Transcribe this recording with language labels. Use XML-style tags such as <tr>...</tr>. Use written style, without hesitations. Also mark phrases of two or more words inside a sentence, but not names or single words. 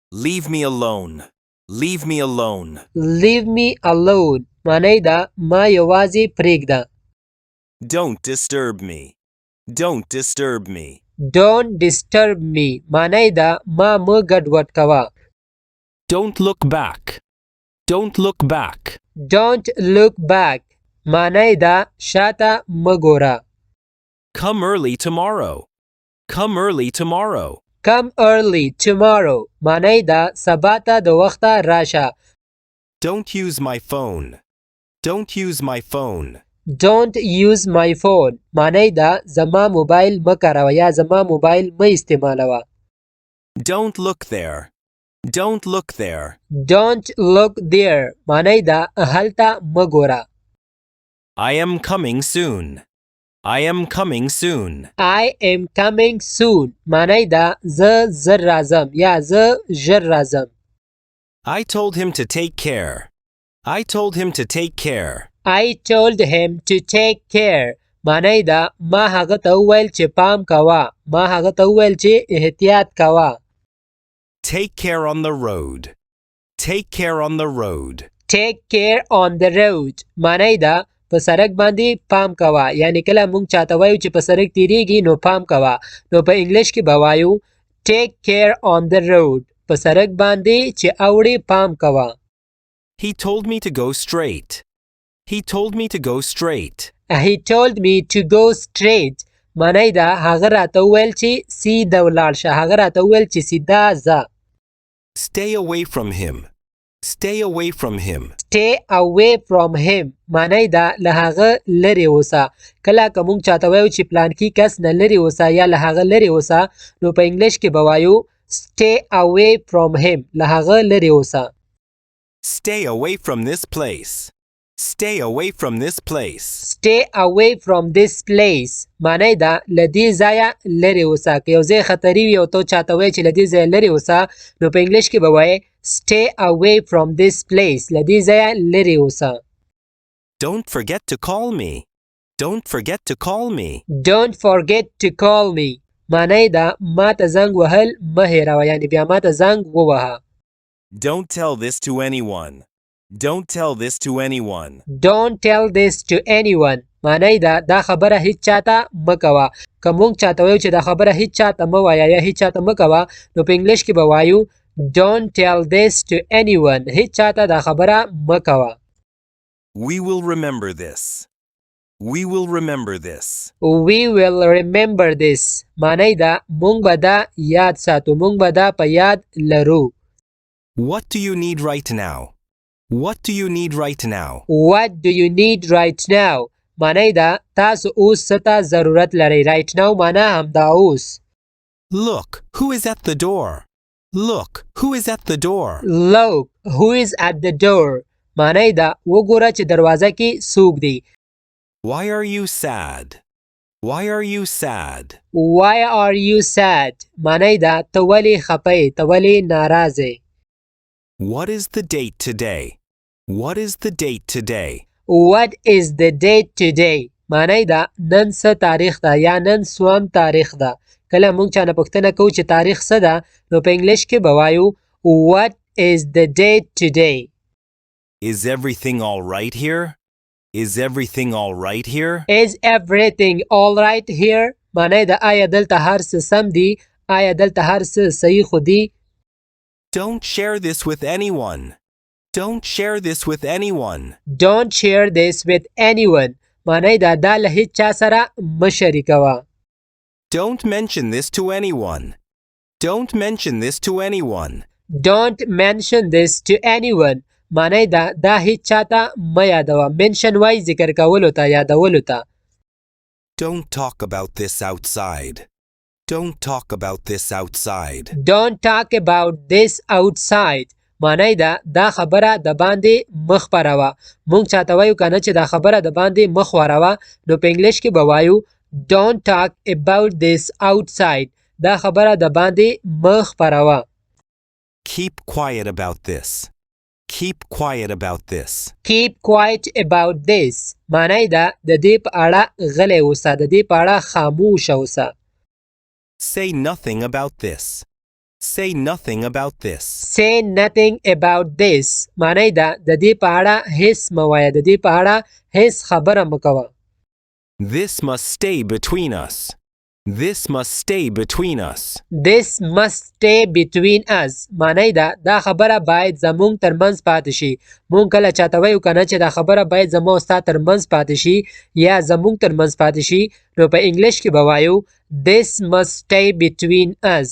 <en>Leave me alone. Leave me alone. Leave me alone</en> <ps>معنی ده ما یوازې پرېږده.</ps> <en>Don't disturb me. Don't disturb me. Don't disturb me</en> <ps>معنی ده ما مه ګډوډ کوه.</ps> <en>Don't look back. Don't look back. Don't look back</en> <ps>معنی ده شاته مه ګوره.</ps> <en>Come early tomorrow. Come early tomorrow. Come early tomorrow</en> <ps>معنی ده سبا ته د وخته راشه.</ps> <en>Don't use my phone. Don't use my phone. Don't use my phone</en> <ps>معنی ده زما موبایل مه کاروه یا زما موبایل مه استعمالوه.</ps> <en>Don't look there. Don't look there. Don't look there</en> <ps>معنی ده هلته مه ګوره.</ps> <en>I am coming soon. I am coming soon. I am coming soon</en> <ps>معنی ده زه زر راځم یا زه ژر راځم.</ps> <en>I told him to take care. I told him to take care. I told him to take care</en> <ps>معنی ده ما هغه ته وویل چې پام کوه. ما هغه ته وویل چې احتیاط کوه.</ps> <en>Take care on the road. Take care on the road. Take care on the road</en> <ps>معنی ده په سړک باندې پام کوه. یعنی کله مونږ چاته وایو چې په سړک تیریږي نو پام کوه نو په انګلیش کې به وایو</ps> <en>take care on the road</en> <ps>په سړک باندې چې اوړې پام کوه.</ps> <en>He told me to go straight. He told me to go straight. He told me to go straight</en> <ps>معنی ده هغه راته وویل چې سیده ولاړ شه. هغه راته وویل چې سیده ځه.</ps> <en>Stay away from him. Stay away from him. Stay away from him</en> <ps>معنی ده له هغه لرې اوسه. کله که مونږ چاته وایو چې پلانکي کس نه لرې اوسه یا له هغه لرې اوسه نو په انګلیش کې به وایو</ps> <en>stay away from him</en> <ps>له هغه لرې اوسه.</ps> <en>Stay away from this place. Stay away from this place. Stay away from this place</en> <ps>معنی ده له دې ځایه لرې اوسه. که یو ځای خطري وي او ته چاته وایې چې له دې ځایه لرې اوسه نو په انګلیش کې به وایې</ps> <en>stay away from this place</en> <ps>له دې ځایه لرې اوسه.</ps> <en>Don't forget to call me. Don't forget to call me. Don't forget to call me</en> <ps>معنی ده ما ته زنګ وهل مه هېروه. یعنې بیا ما ته زنګ ووهه.</ps> <en>Don't tell this to anyone. Don't tell this to anyone. Don't tell this to anyone</en> <ps>معنی ده دا خبره هیڅ چاته مه کوه. که مونږ چاته وایو چې دا خبره هیڅ چاته مه وایه یا هیڅ چاته مه کوه نو په انګلیش کې به وایو</ps> <en>Don't tell this to anyone</en> <ps>هیڅ چاته دا خبره مه کوه.</ps> <en>We will remember this. We will remember this. We will remember this</en> <ps>معنی ده مونږ به دا یاد ساتو. مونږ به دا په یاد لرو.</ps> <en>What do you need right now? What do you need right now? What do you need right now</en> <ps>معنی ده تاسو اوس څه ته ضرورت لرئ.</ps> <en>right now</en> <ps>معنی همدا اوس.</ps> <en>Look, who is at the door? Look, who is at the door? Look who is at the door</en> <ps>معنی ده وګوره چې دروازه کې څوک دی.</ps> <en>Why are you sad? Why are you sad? Why are you sad</en> <ps>معنی ده ته ولې خفه یې. ته ولې ناراض یې.</ps> <en>What is the date today? What is the date today? What is the date today</en> <ps>معنی ده نن څه تاریخ ده یا نن څوم تاریخ ده. کله مونږ چا نه پوښتنه کوو چې تاریخ څه ده نو په انګلیش کې به وایو</ps> <en>What is the date today? Is everything all right here? Is everything all right here? Is everything all right here</en> <ps>معنی ده آیا دلته هر څه سم دي. آیا دلته هر څه صحیح خو دي.</ps> <en>Don't share this with anyone. Don't share this with anyone. Don't share this with anyone</en> <ps>معنی ده دا له هیڅ چا سره مه شریکوه.</ps> <en>Don't mention this to anyone. Don't mention this to anyone. Don't mention this to anyone</en> <ps>معنی ده دا هیڅ چاته مه یادوه. mention وای ذکر کولو ته یادولو ته.</ps> <en>Don't talk about this outside. Don't talk about this outside. Don't talk about this outside</en> <ps>معنی ده دا خبره د باندې مه خپروه. مونږ چاته وایو کنه چې دا خبره د باندې مه خوروه نو په انګلیش کې به وایو</ps> <en>Don't talk about this outside</en> <ps>دا خبره د باندې مه خپروه.</ps> <en>Keep quiet about this. Keep quiet about this. Keep quiet about this</en> <ps>معنی ده د دې په اړه غلی اوسه. د دې په اړه خاموش اوسه.</ps> <en>Say nothing about this. Say nothing about this. say nothing about this</en> <ps>معنی ده د دې په اړه هیڅ مه وایه د دې په اړه هیڅ خبره مه کوه</ps> <en>This must stay between us. This must stay between us. This must stay between us</en> <ps>معنی ده دا خبره باید زمونږ ترمنځ پاتې شي مونږ کله چاته وایو کنه چې دا خبره باید زموږ او ستا ترمنځ پاتې شي یا زمونږ ترمنځ پاتې شي نو په انګلیش کې به وایو</ps> <en>This must stay between us.</en>